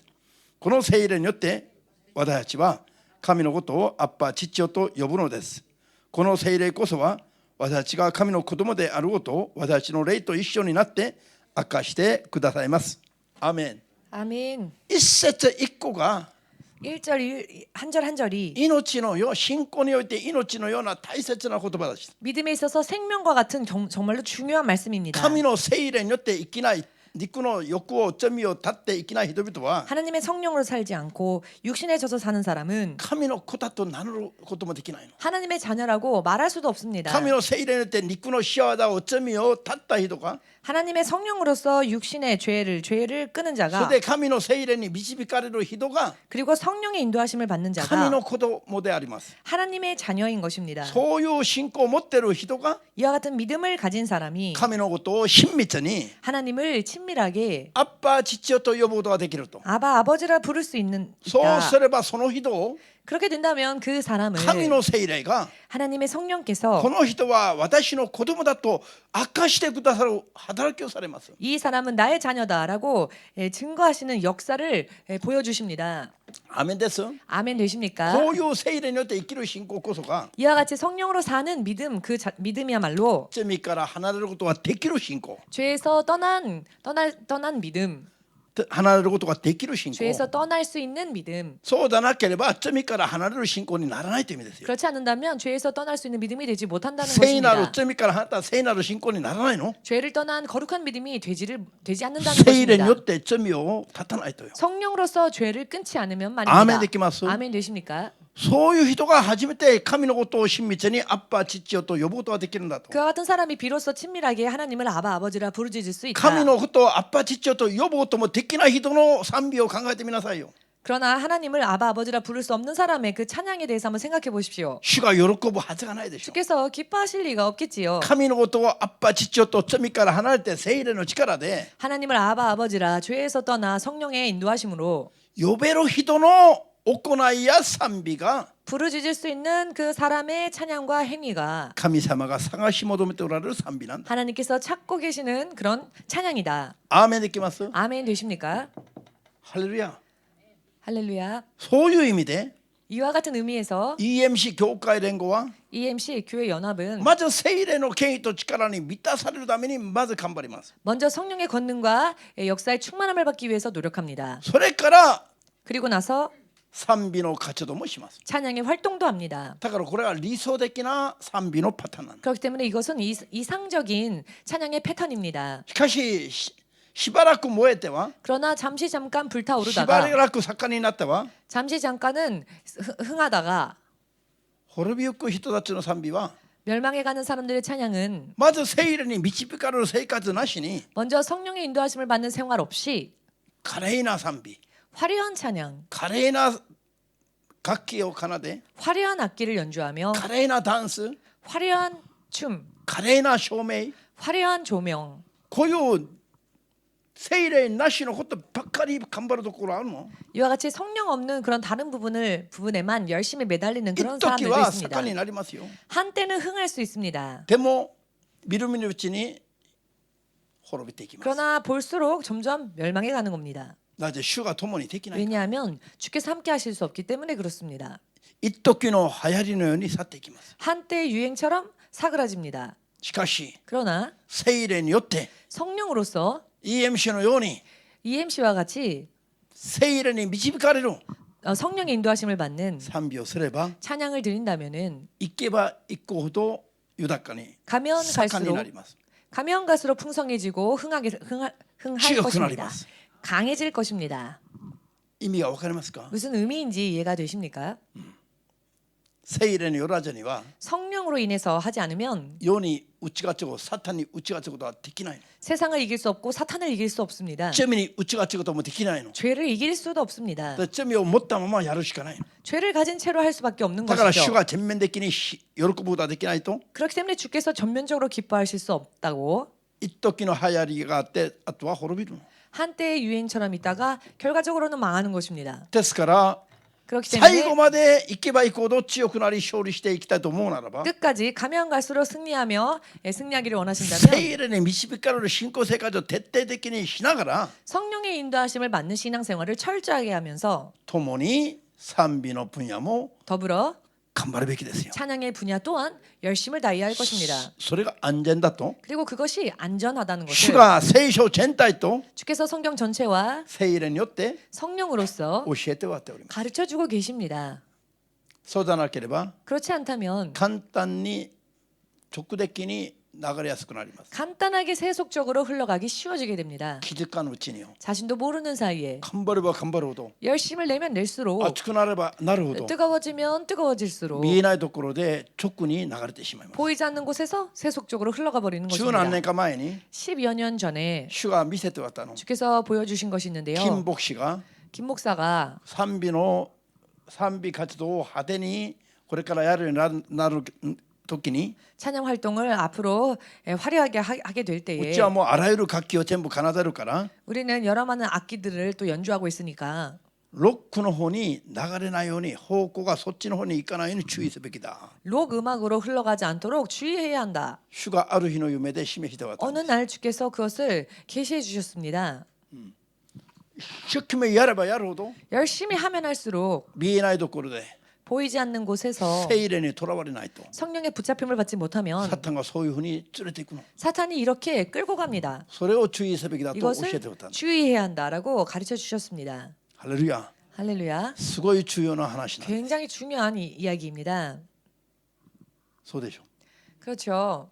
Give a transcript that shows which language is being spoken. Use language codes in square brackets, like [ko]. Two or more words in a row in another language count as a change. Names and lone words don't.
[ja] この聖霊によって私たちは神のことをアッパ父よと呼ぶのです。この聖霊こそは私たちが神の子供であることを私たちの霊と一緒になって明かしてくださいます。アーメン。 [ko] 아멘. [ja] 一節一個が [ko] 한 절 한 절이 [ja] 命のよう、信仰において命のような大切な言葉です。 [ko] 믿음에 있어서 생명과 같은 정말로 중요한 말씀입니다. [ja] 神の聖霊によって生きない肉の欲を罪を断って生きない人々は [ko] 하나님의 성령으로 살지 않고 육신에 져서 사는 사람은 [ja] 神の子だと名乗ることもできないの。 [ko] 하나님의 자녀라고 말할 수도 없습니다. [ja] 神の聖霊によって肉の仕業を罪を断った人が [ko] 하나님의 성령으로서 육신의 죄를 끄는 [ja] それ [ko] 자가 [ja] で神の聖霊に導かれる人が [ko] 그리고 성령의 인도하심을 받는 [ja] 神 [ko] 자가 [ja] の子供であります。 [ko] 하나님의 자녀인 것입니다. [ja] そういう信仰を持っている人が [ko] 이와 같은 믿음을 가진 사람이 [ja] 神のことを親密に [ko] 하나님을 친밀하게 [ja] アッパー父よと呼ぶことができると。 [ko] 아버지라 부를 수 있는 [ja] そう [ko] 있다. [ja] すればその人を [ko] 그렇게 된다면 그 사람을 [ja] 神の聖霊が [ko] 하나님의 성령께서 [ja] この人は私の子供だと明かしてくださる働きをされます。 [ko] 이 사람은 나의 자녀다라고 증거하시는 역사를 보여주십니다. [ja] アーメンです。 [ko] 아멘 되십니까? [ja] こういう聖霊によって生きる信仰こそが [ko] 이와 같이 성령으로 사는 믿음 믿음이야말로 [ja] 罪から離れることができる信仰、 [ko] 죄에서 떠난 믿음, [ja] 離れることができる信仰。 [ko] 죄에서 떠날 수 있는 믿음. [ja] そうでなければ罪から離れる信仰にならないという意味ですよ。 [ko] 그렇지 않는다면 죄에서 떠날 수 있는 믿음이 되지 못한다는 [ja] 聖なる [ko] 것입니다. [ja] 罪から離れた聖なる信仰にならないの。 [ko] 죄를 떠난 거룩한 믿음이 되지 않는다는 [ja] 聖霊に [ko] 것입니다. [ja] よって罪を断たないとよ。 [ko] 성령으로서 죄를 끊지 않으면 말입니다. [ja] 아멘 できます? [ko] 아멘 되십니까? [ja] そういう人が初めて神のことを親密にアッパー父よと呼ぶことができるんだと。 [ko] 그와 같은 사람이 비로소 친밀하게 하나님을 아버지라 부르짖을 수 있다. [ja] 神のことをアッパー父よと呼ぶこともできない人の賛美を考えてみなさいよ。 [ko] 그러나 하나님을 아버지라 부를 수 없는 사람의 그 찬양에 대해서 한번 생각해 보십시오. [ja] 主が喜ぶはずがないでしょ。 [ko] 주께서 기뻐하실 리가 없겠지요. [ja] 神のことをアッパー父よと罪から離れて聖霊の力で [ko] 하나님을 아버지라 죄에서 떠나 성령의 인도하심으로 [ja] 呼べる人の行いや賛美が [ko] 부르짖을 수 있는 그 사람의 찬양과 행위가 [ja] 神様が探し求めておられる賛美なんだ。 [ko] 하나님께서 찾고 계시는 그런 찬양이다. [ja] アーメンできます？ [ko] 아멘 되십니까? [ja] ハレルヤ。 [ko] 할렐루야. [ja] そういう意味で [ko] 이와 같은 의미에서 [ja] EMC 教会連合は [ko] EMC 교회 연합은 [ja] まず聖霊の権威と力に満たされるためにまず頑張ります。 [ko] 먼저 성령의 권능과 역사의 충만함을 받기 위해서 노력합니다. [ja] それから [ko] 그리고 나서 [ja] 賛美の活動もします。 [ko] 찬양의 활동도 합니다. [ja] だからこれは理想的な賛美のパターンなんだ。 [ko] 그렇기 때문에 이것은 이상적인 찬양의 패턴입니다. [ja] しかししばらく燃えては [ko] 그러나 잠시 잠깐 [ja] しば [ko] 불타오르다가 [ja] らく盛んになっては [ko] 잠시 잠깐은 흥하다가 [ja] 滅びゆく人たちの賛美は [ko] 멸망해가는 사람들의 찬양은 [ja] まず聖霊に導かれる生活なしに [ko] 먼저 성령의 인도하심을 받는 생활 없이 [ja] 華麗な賛美、 [ko] 화려한 찬양, [ja] 華麗な楽器を奏で、 [ko] 화려한 악기를 연주하며 [ja] 華麗なダンス、 [ko] 화려한 춤, [ja] 華麗な照明、 [ko] 화려한 조명, [ja] こういう聖霊なしのことばっかり頑張るところあるの？ [ko] 이와 같이 성령 없는 그런 다른 부분에만 열심히 매달리는 [ja] 一 [ko] 그런 [ja] 時 [ko] 사람들도 [ja] は [ko] 있습니다. [ja] 盛んになりますよ。 [ko] 한때는 흥할 수 있습니다. [ja] でも見る見るうちに滅びていきます。 [ko] 그러나 볼수록 점점 멸망해 가는 겁니다. [ja] なぜ主が共にできない。 [ko] 왜냐하면 주께서 함께 하실 수 없기 때문에 그렇습니다. [ja] 一時の流行りのように去っていきます。 [ko] 한때 유행처럼 사그라집니다. [ja] しかし [ko] 그러나 [ja] 聖霊によって [ko] 성령으로서 [ja] EMC のように [ko] EMC와 같이 [ja] 聖霊に導かれる [ko] 성령의 인도하심을 받는 [ja] 賛美をすれば [ko] 찬양을 드린다면은 [ja] 行けば行くほど豊かに [ko] 가면 [ja] 盛んにな [ko] 갈수록 [ja] ります。 [ko] 가면 갈수록 풍성해지고 흥할 [ja] 強くなり [ko] 것입니다. [ja] ます。 [ko] 강해질 것입니다. [ja] 意味がわかりますか？ [ko] 무슨 의미인지 이해가 되십니까? [ja] 聖霊によらずには [ko] 성령으로 인해서 하지 않으면 [ja] 世に打ち勝つサタンに打ち勝つことはできないの。 [ko] 세상을 이길 수 없고 사탄을 이길 수 없습니다. [ja] 罪に打ち勝つこともできないの。 [ko] 죄를 이길 수도 없습니다. [ja] だから罪を持ったままやるしかないの。 [ko] 죄를 가진 채로 할 수밖에 없는 [ja] だから主 [ko] 것이죠. [ja] が全面的に喜ぶことはできないと、 [ko] 그렇기 때문에 주께서 전면적으로 기뻐하실 수 없다고 [ja] 一時の流行りがあってあとは滅びるの。 [ko] 한때의 유행처럼 있다가 결과적으로는 망하는 것입니다. [ja] ですから [ko] 그렇기 [ja] 最後 [ko] 때문에 [ja] まで行けば行くほど強くなり勝利していきたいと思うならば [ko] 끝까지 가면 갈수록 승리하며 승리하기를 원하신다면 [ja] 聖霊に導かれる信仰生活を徹底的にしながら [ko] 성령의 인도하심을 받는 신앙생활을 철저하게 하면서 [ja] 共に賛美の分野も [ko] 더불어 [ja] 頑張るべきですよ。 [ko] 찬양의 분야 또한 열심을 다해야 할 것입니다. [ja] それが安全だと [ko] 그리고 그것이 안전하다는 것을 [ja] 主が聖書全体と [ko] 주께서 성경 전체와 [ja] 聖霊によって [ko] 성령으로서 [ja] 教えてはっております。 [ko] 가르쳐주고 계십니다. [ja] そうでなければ [ko] 그렇지 않다면 [ja] 簡単に直的に流れやすくなります。 [ko] 간단하게 세속적으로 흘러가기 쉬워지게 됩니다. [ja] 気づかぬうちによ。 [ko] 자신도 모르는 사이에 [ja] 頑張れば頑張るほど [ko] 열심을 내면 낼수록 [ja] 熱くなればなるほど [ko] 뜨거워지면 뜨거워질수록 [ja] 見えないところで直に流れてしまいます。 [ko] 보이지 않는 곳에서 세속적으로 흘러가 버리는 [ja] 十 [ko] 것입니다. [ja] 何年か前に [ko] 10여 년 전에 [ja] 主が見せてわったの。 [ko] 주께서 보여주신 것이 있는데요. [ja] 金牧師が [ko] 김 목사가 [ja] 賛美活動を派手にこれからやるようになる時に [ko] 찬양 활동을 앞으로 화려하게 하게 될 [ja] う [ko] 때에 [ja] ちはもうあらゆる楽器を全部奏でるから [ko] 우리는 여러 많은 악기들을 또 연주하고 있으니까 [ja] ロックの方に流れないように方向がそっちの方に行かないように注意すべきだ。 [ko] 록 음악으로 흘러가지 않도록 주의해야 한다. [ja] 主がある日の夢で示してわった。 [ko] 어느 날 주께서 그것을 계시해 주셨습니다. [ja] 一生懸命やればやるほど [ko] 열심히 하면 할수록 [ja] 見えないところで [ko] 보이지 않는 곳에서 [ja] 聖霊にとらわれないと [ko] 성령의 붙잡힘을 받지 못하면 [ja] サタンがそういうふうに連れていくの。 [ko] 사탄이 이렇게 끌고 갑니다. [ja] それを注意すべきだと教え [ko] 이것을 [ja] てわった。 [ko] 주의해야 한다라고 가르쳐 주셨습니다. [ja] ハレルヤ。 [ko] 할렐루야. [ja] すごい重要な話なんです。 [ko] 굉장히 중요한 이야기입니다. [ja] そうでしょ。 [ko] 그렇죠.